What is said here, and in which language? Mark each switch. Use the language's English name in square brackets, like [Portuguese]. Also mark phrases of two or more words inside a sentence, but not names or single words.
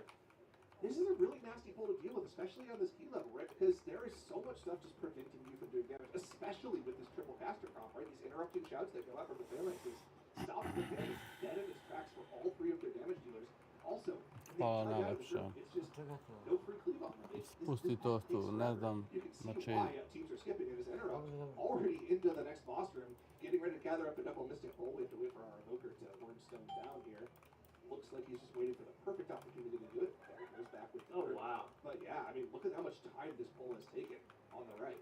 [English] This is a really nasty pull to deal with, especially on this key level, right? Because there is so much stuff just preventing you from doing damage, especially with this triple caster comp, right? These interrupting shouts that go out from the Phalanxes stop the damage dead in its tracks for all three of their damage dealers. Also, when they [Serbian] Hvala [English] tag out of the [Serbian] najlepše. [English] group, it's just no free cleave on them. [Serbian] Spusti to tu, ne znam, [English] You can see [Serbian] znači, [English] why teams are skipping it as interrupt. Already into the next boss room, getting ready to gather up a double Mystic Bowl. We have to wait for our Evoker to Wordstone down here. Looks like he's just waiting for the perfect opportunity to do it. There he goes back with the Oh, third. wow. But yeah, I mean, look at how much time this pull has taken on the right.